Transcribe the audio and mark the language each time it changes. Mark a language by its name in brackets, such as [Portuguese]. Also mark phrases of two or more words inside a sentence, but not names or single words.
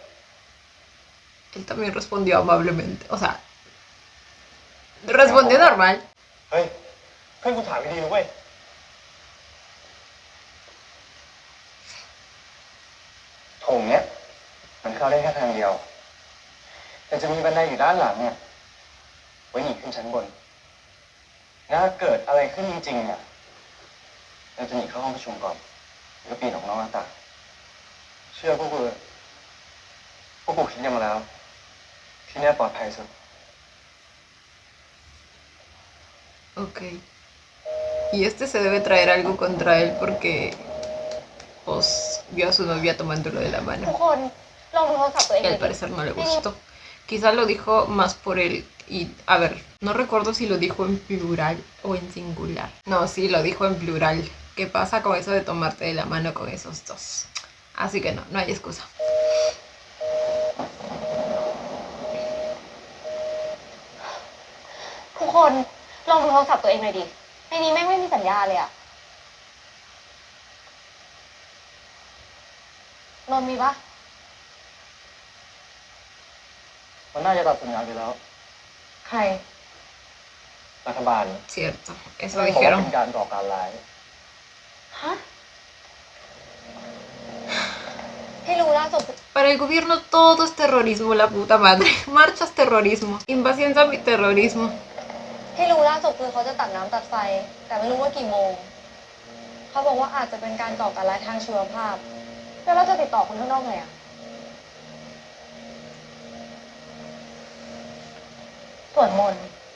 [Spanish] Él también respondió amablemente. O sea, respondió normal. [Thai] เฮ้ยเพื่อนกูถามดีๆนะเว้ยโถงเนี้ยมันเข้าได้แค่ทางเดียวแต่จะมีบันไดอยู่ด้านหลังเนี่ยไว้หนีขึ้นชั้นบนถ้าเกิดอะไรขึ้นจริงๆเนี่ยเราจะหนีเข้าห้องประชุมก่อนแล้วก็ปีนออกนอกหน้าต่างเชื่อพวกกูคิดยังมาแล้วที่นี่ปลอดภัยสุด [Spanish] Ok. Y este se debe traer algo contra él porque pues vio a su novia tomándolo de la [Thai] ทุก [Spanish] mano. [Thai] คน เลองดูโทรศัพท์ตัวเอง [Spanish] que [Thai] หน่ [Spanish] al [Thai] อยดิ [Spanish] parecer no le gustó. Quizás lo dijo más por él. Y a ver, no recuerdo si lo dijo en plural o en singular. No, sí, lo dijo en plural. ¿Qué pasa con eso de tomarte de la mano con esos dos? Así que no, no hay excusa. [Thai] ทุกคนลองดูโทรศัพท์ตัวเองหน่อยดิในนี้แม่งไม่มีสัญญาณเลยอะนนท์มีปะ มันน่าจะตัดสัญญาณไปแล้ว ใคร รัฐบาล [Spanish] Cierto, eso [Thai] บอกว่า [Spanish] dijeron. [Thai] เป็นการก่อการร้าย ฮะที่รู้ล่าสุด [Spanish] Para el gobierno todo es terrorismo, la puta madre. Marchas terrorismo, invasión zombie terrorismo. [Thai] ที่รู้ล่าสุดคือเขาจะตัดน้ำตัดไฟ แต่ไม่รู้ว่ากี่โมง เขาบอกว่าอาจจะเป็นการก่อการร้ายทางชีวภาพ แล้วเราจะติดต่อคนข้างนอกไงอะสวดมนต์